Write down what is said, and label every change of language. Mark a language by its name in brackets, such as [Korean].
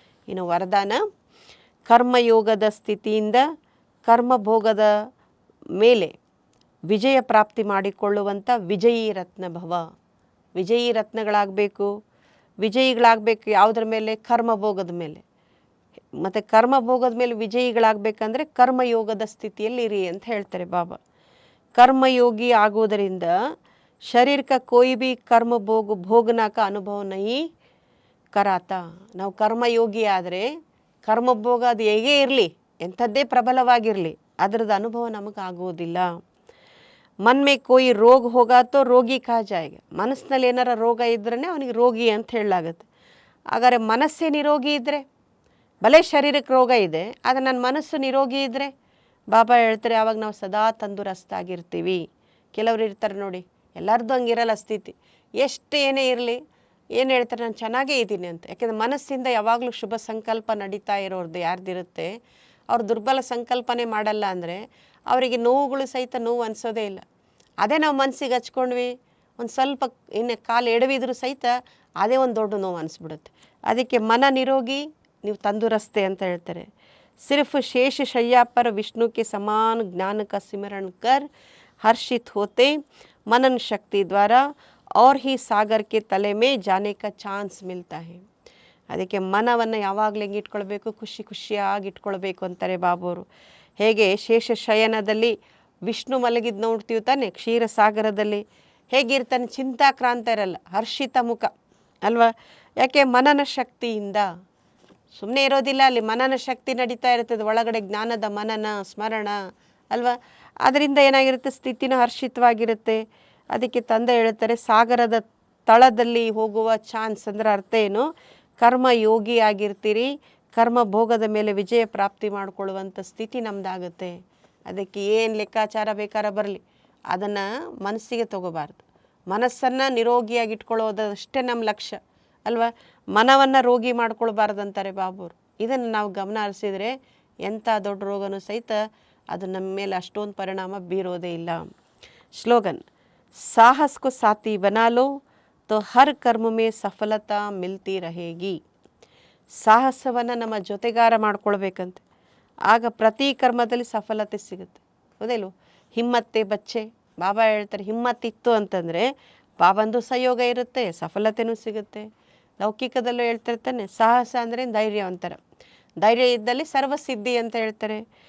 [Kannada] ಇನ್ನು ವರದಾನ, ಕರ್ಮಯೋಗದ ಸ್ಥಿತಿಯಿಂದ ಕರ್ಮಭೋಗದ ಮೇಲೆ ವಿಜಯ ಪ್ರಾಪ್ತಿ ಮಾಡಿಕೊಳ್ಳುವಂಥ ವಿಜಯೀ ರತ್ನ ಭವ. ವಿಜಯೀ ರತ್ನಗಳಾಗಬೇಕು, ವಿಜಯಿಗಳಾಗಬೇಕು ಯಾವುದ್ರ ಮೇಲೆ? ಕರ್ಮಭೋಗದ ಮೇಲೆ. ಮತ್ತು ಕರ್ಮಭೋಗದ ಮೇಲೆ ವಿಜಯಿಗಳಾಗಬೇಕಂದ್ರೆ ಕರ್ಮಯೋಗದ ಸ್ಥಿತಿಯಲ್ಲಿ ಇರಿ ಅಂತ ಹೇಳ್ತಾರೆ ಬಾಬಾ. ಕರ್ಮಯೋಗಿ ಆಗುವುದರಿಂದ [Hindi] ಶರೀರ का कोई भी कर्म भोगना का अनुभव नहीं कराता. [Kannada] ನಾವು ಕರ್ಮಯೋಗಿ ಆದರೆ ಕರ್ಮಭೋಗ ಅದು ಹೇಗೇ ಇರಲಿ, ಎಂಥದ್ದೇ ಪ್ರಬಲವಾಗಿರಲಿ, ಅದರದ್ದು ಅನುಭವ ನಮಗೆ ಆಗುವುದಿಲ್ಲ. [Hindi] ಮನ್ ಮೇ ಕೋಯಿ ರೋಗ ಹೋಗಾ ತೋ ರೋಗಿ ಕಾ ಜಾಯೇಗ. [Kannada] ಮನಸ್ಸಿನಲ್ಲಿ ಏನಾರ ರೋಗ ಇದ್ರೇ ಅವನಿಗೆ ರೋಗಿ ಅಂತ ಹೇಳಲಾಗುತ್ತೆ. ಹಾಗಾದರೆ ಮನಸ್ಸೇ ನಿರೋಗಿ ಇದ್ದರೆ, ಭಲೆ ಶರೀರಕ್ಕೆ ರೋಗ ಇದೆ ಆದರೆ ನನ್ನ ಮನಸ್ಸು ನಿರೋಗಿ ಇದ್ದರೆ ಬಾಬಾ ಹೇಳ್ತಾರೆ ಆವಾಗ ನಾವು ಸದಾ ತಂದುರಸ್ತಾಗಿರ್ತೀವಿ. ಕೆಲವರು ಇರ್ತಾರೆ ನೋಡಿ, ಎಲ್ಲರದ್ದು ಹಂಗಿರಲ್ಲ ಸ್ಥಿತಿ, ಎಷ್ಟು ಏನೇ ಇರಲಿ ಏನು ಹೇಳ್ತಾರೆ ನಾನು ಚೆನ್ನಾಗೇ ಇದ್ದೀನಿ ಅಂತ. ಯಾಕೆಂದರೆ ಮನಸ್ಸಿಂದ ಯಾವಾಗಲೂ ಶುಭ ಸಂಕಲ್ಪ ನಡೀತಾ ಇರೋರ್ದು ಯಾರ್ದಿರುತ್ತೆ, ಅವ್ರು ದುರ್ಬಲ ಸಂಕಲ್ಪನೆ ಮಾಡಲ್ಲ ಅಂದರೆ ಅವರಿಗೆ ನೋವುಗಳು ಸಹಿತ ನೋವು ಅನಿಸೋದೇ ಇಲ್ಲ. ಅದೇ ನಾವು ಮನಸ್ಸಿಗೆ ಹಚ್ಕೊಂಡ್ವಿ, ಒಂದು ಸ್ವಲ್ಪ ಇನ್ನು ಕಾಲು ಎಡವಿದ್ರು ಸಹಿತ ಅದೇ ಒಂದು ದೊಡ್ಡ ನೋವು ಅನಿಸ್ಬಿಡುತ್ತೆ. ಅದಕ್ಕೆ ಮನ ನಿರೋಗಿ, ನೀವು ತಂದುರಸ್ತೆ ಅಂತ ಹೇಳ್ತಾರೆ. [Hindi] सिर्फ शेष शैया पर विष्णु के समान ज्ञान का सिमरण कर हर्षित होते मनन शक्ति द्वारा और ही सागर के तले में जाने का ಚಾನ್ಸ್ मिलता है. [Kannada] ಅದಕ್ಕೆ ಮನವನ್ನು ಯಾವಾಗಲೂ ಹೆಂಗೆ ಇಟ್ಕೊಳ್ಬೇಕು? ಖುಷಿ ಖುಷಿಯಾಗಿ ಇಟ್ಕೊಳ್ಬೇಕು ಅಂತಾರೆ ಬಾಬೋರು. ಹೇಗೆ ಶೇಷ ಶಯನದಲ್ಲಿ ವಿಷ್ಣು ಮಲಗಿದ್ದು ನೋಡ್ತೀವಿ ತಾನೆ, ಕ್ಷೀರಸಾಗರದಲ್ಲಿ ಹೇಗಿರ್ತಾನೆ, ಚಿಂತಾಕ್ರಾಂತ ಇರಲ್ಲ, ಹರ್ಷಿತ ಮುಖ ಅಲ್ವಾ? ಯಾಕೆ? ಮನನ ಶಕ್ತಿಯಿಂದ ಸುಮ್ಮನೆ ಇರೋದಿಲ್ಲ, ಅಲ್ಲಿ ಮನನ ಶಕ್ತಿ ನಡೀತಾ ಇರ್ತದೆ ಒಳಗಡೆ, ಜ್ಞಾನದ ಮನನ ಸ್ಮರಣ ಅಲ್ವಾ? ಅದರಿಂದ ಏನಾಗಿರುತ್ತೆ, ಸ್ಥಿತಿನೂ ಹರ್ಷಿತವಾಗಿರುತ್ತೆ. ಅದಕ್ಕೆ ತಂದೆ ಹೇಳ್ತಾರೆ ಸಾಗರದ ತಳದಲ್ಲಿ ಹೋಗುವ ಚಾನ್ಸ್ ಅಂದರೆ ಅರ್ಥ ಏನು? ಕರ್ಮ ಯೋಗಿ ಆಗಿರ್ತೀರಿ, ಕರ್ಮ ಭೋಗದ ಮೇಲೆ ವಿಜಯ ಪ್ರಾಪ್ತಿ ಮಾಡಿಕೊಳ್ಳುವಂಥ ಸ್ಥಿತಿ ನಮ್ಮದಾಗುತ್ತೆ. ಅದಕ್ಕೆ ಏನು ಲೆಕ್ಕಾಚಾರ ಬೇಕಾರ ಬರಲಿ ಅದನ್ನು ಮನಸ್ಸಿಗೆ ತಗೋಬಾರ್ದು. ಮನಸ್ಸನ್ನು ನಿರೋಗಿಯಾಗಿ ಇಟ್ಕೊಳ್ಳೋದಷ್ಟೇ ನಮ್ಮ ಲಕ್ಷ್ಯ ಅಲ್ವಾ? ಮನವನ್ನು ರೋಗಿ ಮಾಡ್ಕೊಳ್ಬಾರ್ದು ಅಂತಾರೆ ಬಾಬೂರು. ಇದನ್ನು ನಾವು ಗಮನ ಹರಿಸಿದರೆ ಎಂಥ ದೊಡ್ಡ ರೋಗನೂ ಸಹಿತ ಅದು ನಮ್ಮ ಮೇಲೆ ಅಷ್ಟೊಂದು ಪರಿಣಾಮ ಬೀರೋದೇ ಇಲ್ಲ. ಸ್ಲೋಗನ್, [Hindi] ಸಾಹಸ್ ಕೋ ಸಾಥಿ ಬನಾ ಲೋ तो हर कर्म में सफलता मिलती रहेगी. [Kannada] ಸಾಹಸವನ್ನು ನಮ್ಮ ಜೊತೆಗಾರ ಮಾಡ್ಕೊಳ್ಬೇಕಂತೆ, ಆಗ ಪ್ರತಿ ಕರ್ಮದಲ್ಲಿ ಸಫಲತೆ ಸಿಗುತ್ತೆ. ಹೌದಿಲ್ವ? ಹಿಮ್ಮತ್ತೆ ಬಚ್ಚೆ, ಬಾಬಾ ಹೇಳ್ತಾರೆ ಹಿಮ್ಮತ್ತಿತ್ತು ಅಂತಂದರೆ ಬಾಬಂದು ಸಹಯೋಗ ಇರುತ್ತೆ, ಸಫಲತೆಯೂ ಸಿಗುತ್ತೆ. ಲೌಕಿಕದಲ್ಲೂ ಹೇಳ್ತಿರ್ತಾನೆ, ಸಾಹಸ ಅಂದರೆ ಧೈರ್ಯವಂತರ, ಧೈರ್ಯ ಇದ್ದಲ್ಲಿ ಸರ್ವಸಿದ್ಧಿ ಅಂತ ಹೇಳ್ತಾರೆ.